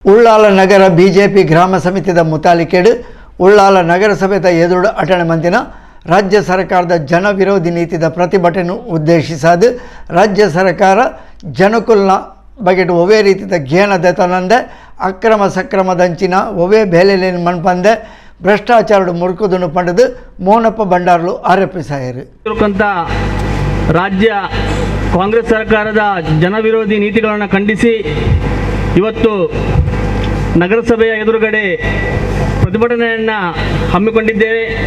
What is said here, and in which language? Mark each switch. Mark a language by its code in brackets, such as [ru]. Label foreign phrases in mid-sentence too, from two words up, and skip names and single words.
[tcy] ಉಳ್ಳಾಲ ನಗರ ಬಿಜೆಪಿ ಗ್ರಾಮ ಸಮಿತಿದ ಮುತಾಲಿಕೆಡು ಉಳ್ಳಾಲ ನಗರಸಭೆದ ಎದುರು ಅಟಣೆ ಮಂದಿನ ರಾಜ್ಯ ಸರ್ಕಾರದ ಜನ ವಿರೋಧಿ ನೀತಿದ ಪ್ರತಿಭಟನೆ ಉದ್ದೇಶಿಸಾದು ರಾಜ್ಯ ಸರ್ಕಾರ ಜನಕುಲ್ನ ಬಗೆಟ್ ಒವೇ ರೀತಿಯ ಘೇನ ದೆತನಂದೆ ಅಕ್ರಮ ಸಕ್ರಮದಂಚಿನ ಒವೇ ಬೇಲೆಲೇನು ಮನ್ಪಂದೆ ಭ್ರಷ್ಟಾಚಾರ ಮುರುಕುದನ್ನು ಪಡೆದು ಮೋನಪ್ಪ ಭಂಡಾರ್ಲು ಆರೋಪಿಸಾಯರು. [kn] ರಾಜ್ಯ ಕಾಂಗ್ರೆಸ್ ಸರ್ಕಾರದ ಜನ ವಿರೋಧಿ ನೀತಿಗಳನ್ನು ಖಂಡಿಸಿ ಇವತ್ತು ನಗರಸಭೆಯ ಎದುರುಗಡೆ ಪ್ರತಿಭಟನೆಯನ್ನು ಹಮ್ಮಿಕೊಂಡಿದ್ದೇವೆ.